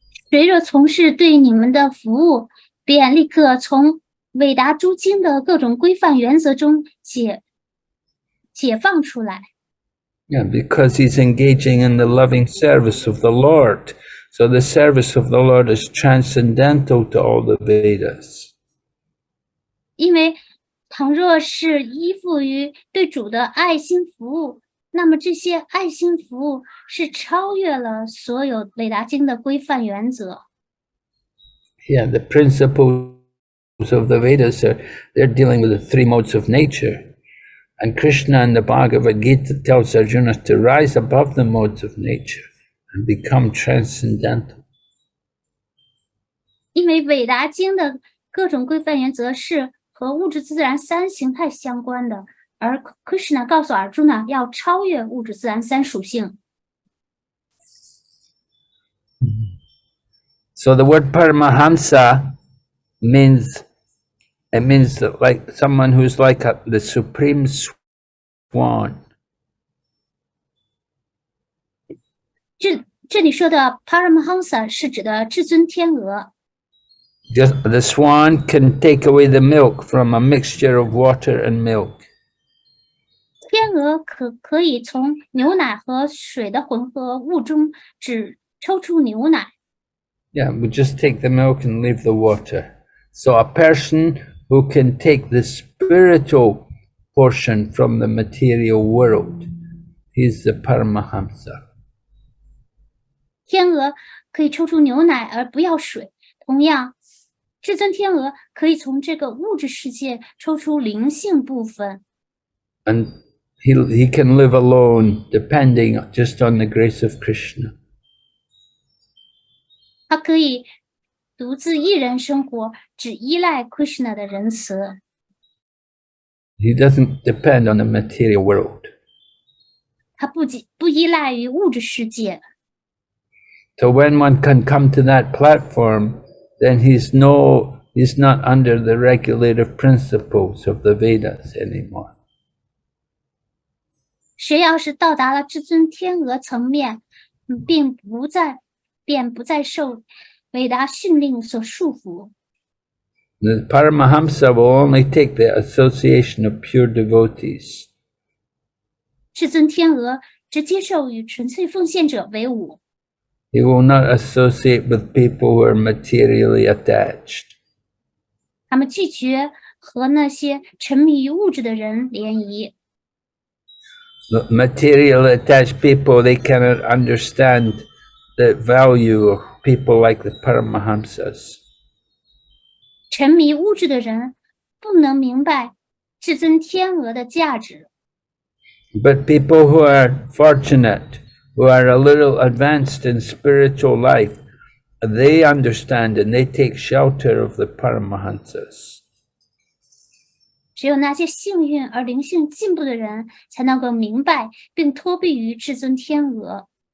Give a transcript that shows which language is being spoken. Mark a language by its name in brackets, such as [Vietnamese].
[Chinese] 谁若从事对你们的服务，便立刻从伟达诸经的各种规范原则中解放出来。 [English] Yeah, because he's engaging in the loving service of the Lord. So the service of the Lord is transcendental to all the Vedas. [Chinese] 因为倘若是依附于对主的爱心服务，那么这些爱心服务是超越了所有伟达经的规范原则。 [English] Yeah, the principles of the Vedas they're dealing with the three modes of nature. And Krishna in the Bhagavad Gita tells Arjuna to rise above the modes of nature and become transcendental. [Chinese] 因为伟达经的各种规范原则是和物质自然三形态相关的，而 Krishna 告诉 Arjuna 要超越物质自然三属性。 [English] So the word Paramahamsa means like someone who's like the supreme swan. [Chinese] 这里说的 Paramahamsa 是指的至尊天鹅。 [English] Just the swan can take away the milk from a mixture of water and milk. [Chinese] 天鹅可以从牛奶和水的混合物中只抽出牛奶。 [English] Yeah, we just take the milk and leave the water. So a person who can take the spiritual portion from the material world, he's the Paramahamsa. [Chinese] 天鹅可以抽出牛奶而不要水，同样，至尊天鹅可以从这个物质世界抽出灵性部分。 [English] And he can live alone, depending just on the grace of Krishna. [Chinese] 它可以独自一人生活，只依赖 Krishna 的仁慈。 [English] He doesn't depend on the material world. [Chinese] 它不依赖于物质世界。 [English] So when one can come to that platform, then he's not under the regulative principles of the Vedas anymore. [Chinese] 谁要是到达了至尊天鹅层面，并不再便不再受韦达训令所束缚。 [English] The Paramahamsa will only take the association of pure devotees. [Chinese] 至尊天鹅只接受与纯粹奉献者为伍， [English] He will not associate with people who are materially attached. [Chinese] 他们拒绝和那些沉迷于物质的人联谊。 [English] The materially attached people, they cannot understand the value of people like the Paramahamsas. [Chinese] 沉迷物质的人不能明白至尊天鹅的价值。 [English] But people who are fortunate, who are a little advanced in spiritual life, they understand and they take shelter of the Paramahamsas. [Chinese] 只有那些幸运而灵性进步的人，才能够明白并托庇于至尊天鹅。